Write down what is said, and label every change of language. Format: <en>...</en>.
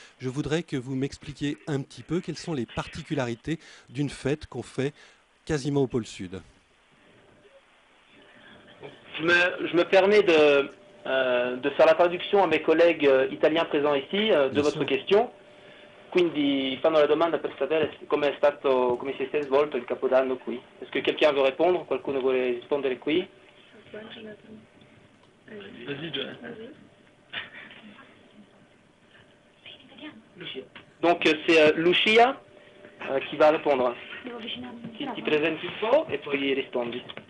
<fr>Je voudrais que vous m'expliquiez un petit peu quelles sont les particularités d'une fête qu'on fait quasiment au pôle Sud. Je me permets de faire la traduction à mes collègues italiens présents ici de Bien votre sûr. question.</fr> <it>Quindi fanno la domanda per sapere come si è svolto il Capodanno qui.</it> <fr>Est-ce que quelqu'un veut répondre?</fr> <it>Qualcuno vuole rispondere qui?</it> <fr>Vas-y, John. Donc c'est Lucia qui va répondre.</fr> <it>Ti presenti un po' e poi rispondi.</it>